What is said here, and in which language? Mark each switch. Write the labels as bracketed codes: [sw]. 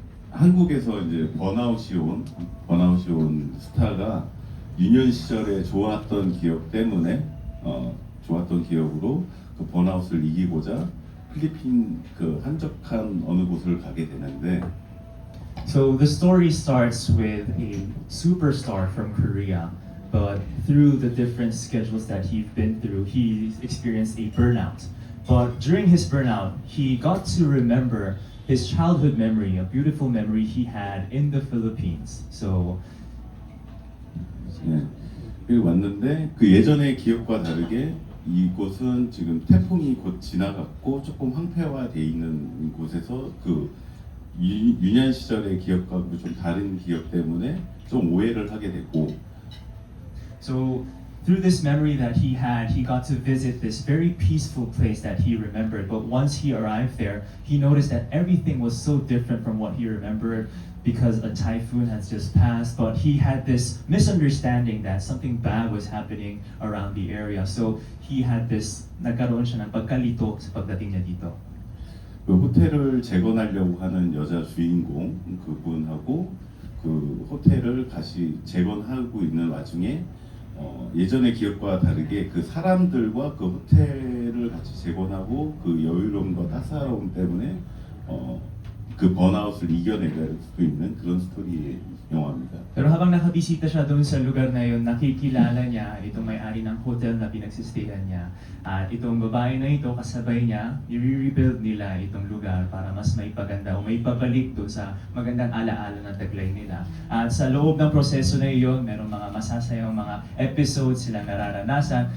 [ko] 한국에서 이제 번아웃이 온 스타가 유년 시절에 좋았던 기억 때문에 좋았던 기억으로 그 번아웃을 이기고자 필리핀 그 한적한 어느 곳을 가게 되는데. [en] So the story starts with a superstar from Korea, but through the different schedules that he's been through, he experienced a burnout. But during his burnout, he got to remember his childhood memory, a beautiful memory he had in the Philippines. So [ko] 예, 여기 왔는데 그 예전의 기억과 다르게 이곳은 지금 태풍이 곧 지나갔고 조금 황폐화돼 있는 곳에서 그 유년 시절의 기억과 좀 다른 기억 때문에 좀 오해를 하게 됐고. [en] So through this memory that he had, he got to visit this very peaceful place that he remembered. But once he arrived there, he noticed that everything was so different from what he remembered because a typhoon has just passed. But he had this misunderstanding that something bad was happening around the area. So he had this, [tl] nagkaroon siya ng pagkalito sa pagdating niya dito. [ko] 그 호텔을 재건하려고 하는 여자 주인공 그분하고 그 호텔을 다시 재건하고 있는 와중에 예전의 기억과 다르게 그 사람들과 그 호텔을 같이 재건하고 그 여유로움과 따사로움 때문에 그 번아웃을 이겨내갈 수 있는 그런 스토리의 영화입니다. [tl] Pero habang nakabisita siya doon sa lugar na yun, nakikilala niya itong may-ari ng hotel na pinagsistayhan niya. At itong babae na ito, kasabay niya, i-rebuild nila itong lugar para mas maipaganda o maipabalik doon sa magandang alaala ng taglay nila. At sa loob ng proseso na iyon, merong mga masasayang mga episodes silang nararanasan.